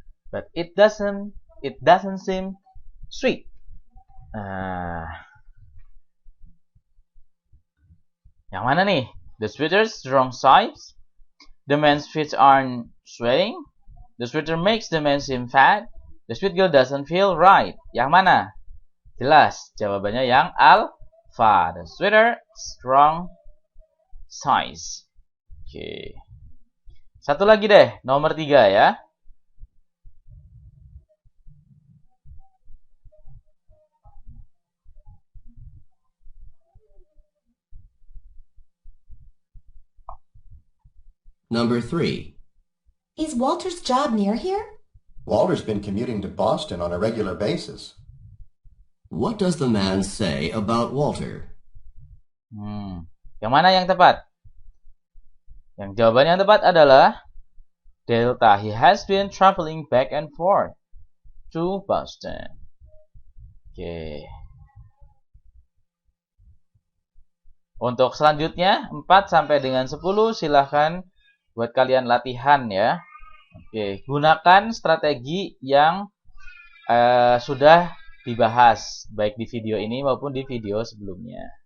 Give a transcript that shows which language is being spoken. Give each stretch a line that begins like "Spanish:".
English: But it doesn't seem sweet.
Indonesian: Yang mana nih?
English: The sweater's the wrong size. The man's feet aren't sweating. The sweater makes the man seem fat. The sweet girl doesn't feel right.
Indonesian: Yang mana? Jelas, jawabannya yang alpha.
English: The sweater's wrong size.
Indonesian: Oke. Satu lagi deh, nomor 3 ya.
English: Number 3. Is Walter's job near here? Walter's been commuting to Boston on a regular basis. What does the man say about Walter?
Indonesian: Yang mana yang tepat? Yang jawaban yang tepat adalah Delta.
English: He has been traveling back and forth to Boston.
Indonesian: Oke. Untuk selanjutnya 4 sampai dengan 10 silahkan buat kalian latihan ya. Oke, gunakan strategi yang sudah dibahas baik di video ini maupun di video sebelumnya.